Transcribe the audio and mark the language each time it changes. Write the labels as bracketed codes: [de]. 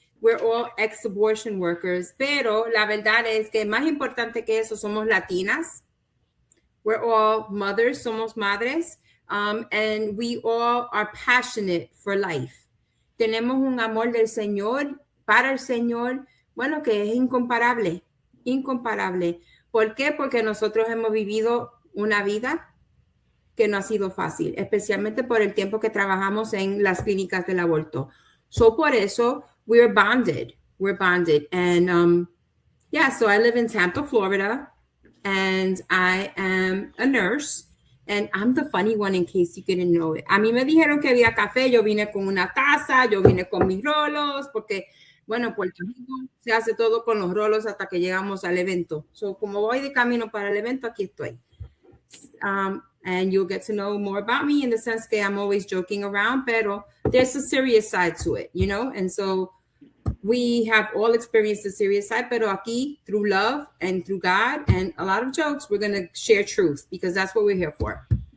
[en] We're all ex-abortion workers, [es] pero la verdad es que más importante que eso somos latinas. [en] We're all mothers, [es] somos madres, [en] and we all are passionate for life. [es] Tenemos un amor del Señor, para el Señor, bueno, que es incomparable, incomparable. ¿Por qué? Porque nosotros hemos vivido una vida que no ha sido fácil, especialmente por el tiempo que trabajamos en las clínicas del aborto. [en] So [es] por eso, [en] we're bonded. And so I live in Tampa, Florida, and I am a nurse. And I'm the funny one in case you didn't know it. [es] A mí me dijeron que había café, yo vine con una taza, yo vine con mis rolos, porque, bueno, Puerto Rico se hace todo con los rolos hasta que llegamos al evento. So, como voy de camino para el evento, aquí estoy. [en] And you'll get to know more about me in the sense that I'm always joking around, pero there's a serious side to it, you know? And so we have all experienced the serious side, [es] pero aquí, [en] through love and through God and a lot of jokes, we're going to share truth because that's what we're here for.